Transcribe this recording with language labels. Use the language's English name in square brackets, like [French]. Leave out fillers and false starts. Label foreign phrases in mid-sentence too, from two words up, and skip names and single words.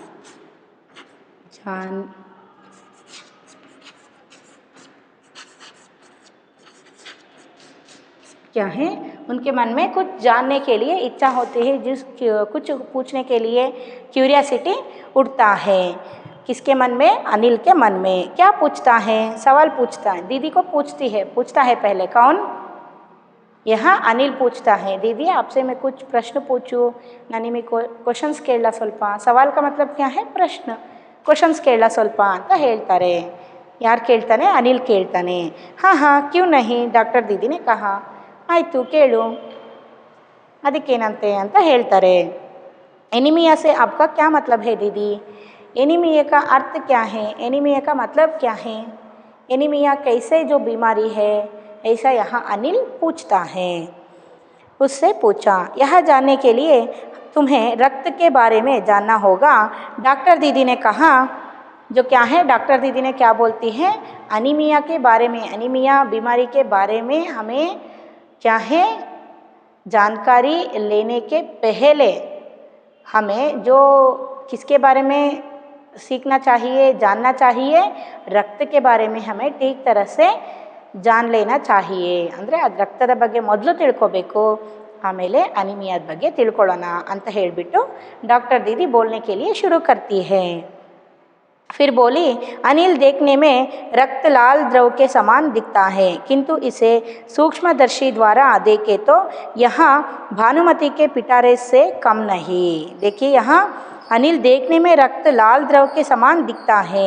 [Hindi] जान क्या है, उनके मन में कुछ जानने के लिए इच्छा होती है, जिस कुछ पूछने के लिए क्यूरियासिटी उठता है। किसके मन में? अनिल के मन में। क्या पूछता है? सवाल पूछता है, दीदी को पूछता है पहले कौन? यहाँ अनिल पूछता है, दीदी आपसे मैं कुछ प्रश्न पूछूँ, नानी मैं क्वेश्चन्स [Kannada] ಕೇಳಲ್ಲ ಸ್ವಲ್ಪ। [Hindi] सवाल का मतलब क्या है? प्रश्न। क्वेश्चन्स [Kannada] ಕೇಳಲ್ಲ ಸ್ವಲ್ಪ ಅಂತ ಹೇಳ್ತಾರೆ। ಯಾರು ಕೇಳ್ತಾನೆ? अनिल ಕೇಳ್ತಾನೆ। [Hindi] हाँ हाँ क्यों नहीं, डॉक्टर दीदी ने कहा। [Kannada] ಆಯಿತು ಕೇಳು, ಅದಕ್ಕೇನಂತೆ ಅಂತ ಹೇಳ್ತಾರೆ। [Hindi] एनीमिया से आपका क्या मतलब है दीदी? एनीमिया का अर्थ क्या है? एनीमिया का मतलब क्या है? एनीमिया कैसे जो बीमारी है, ऐसा यहाँ अनिल पूछता है। उससे पूछा, यह जानने के लिए तुम्हें रक्त के बारे में जानना होगा। डॉक्टर दीदी ने कहा, जो क्या है, डॉक्टर दीदी ने क्या बोलती है? अनीमिया के बारे में, अनीमिया बीमारी के बारे में हमें क्या है, जानकारी लेने के पहले हमें जो किसके बारे में सीखना चाहिए, जानना चाहिए? रक्त के बारे में हमें ठीक तरह से जान लेना चाहिए। [Kannada] ಅಂದರೆ ಅದು ರಕ್ತದ ಬಗ್ಗೆ ಮೊದಲು ತಿಳ್ಕೋಬೇಕು, ಆಮೇಲೆ ಅನಿಮಿಯಾದ ಬಗ್ಗೆ ತಿಳ್ಕೊಳ್ಳೋಣ ಅಂತ ಹೇಳಿಬಿಟ್ಟು [Hindi] डॉक्टर दीदी बोलने के लिए शुरू करती है। फिर बोली, अनिल देखने में रक्त लाल द्रव के समान दिखता है, किंतु इसे सूक्ष्मदर्शी द्वारा देखे तो यहाँ भानुमति के पिटारे से कम नहीं। देखिए यहाँ अनिल देखने में रक्त लाल द्रव के समान दिखता है।